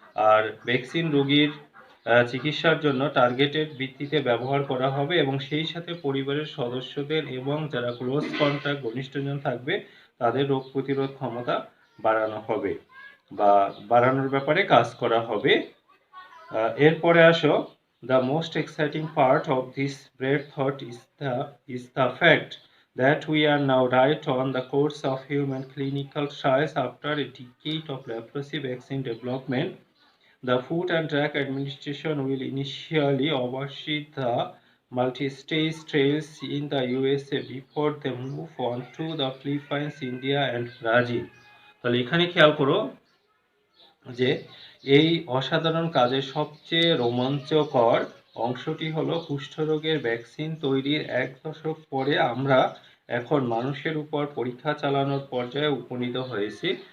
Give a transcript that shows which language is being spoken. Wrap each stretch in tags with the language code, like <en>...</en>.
<bn>আর vaccine রোগীর চিকিৎসার জন্য টার্গেটেড ভিত্তিতে ব্যবহার করা হবে এবং সেই সাথে পরিবারের সদস্যদের এবং যারা</bn> <en>close contact</en> <bn>ঘনিষ্ঠজন থাকবে তাদের রোগ প্রতিরোধ ক্ষমতা বাড়ানো হবে বা বাড়ানোর ব্যাপারে কাজ করা হবে। এরপরে আসো,</bn> <en>the most exciting part of this breakthrough is the fact that we are now right on the course of human clinical trials. After a decade of leprosy vaccine development, the Food and Drug Administration will initially oversee the multi-stage trials in the USA before they move on to the Philippines, India and Brazil.</en> <bn>তাহলে এখানে খেয়াল করো যে এই অসাধারণ কাজের সবচেয়ে রোমাঞ্চকর অংশটি হলো কুষ্ঠরোগের ভ্যাকসিন তৈরির 1 দশক পরে আমরা এখন মানুষের উপর পরীক্ষা চালানোর পর্যায়ে উপনীত হয়েছি।</bn>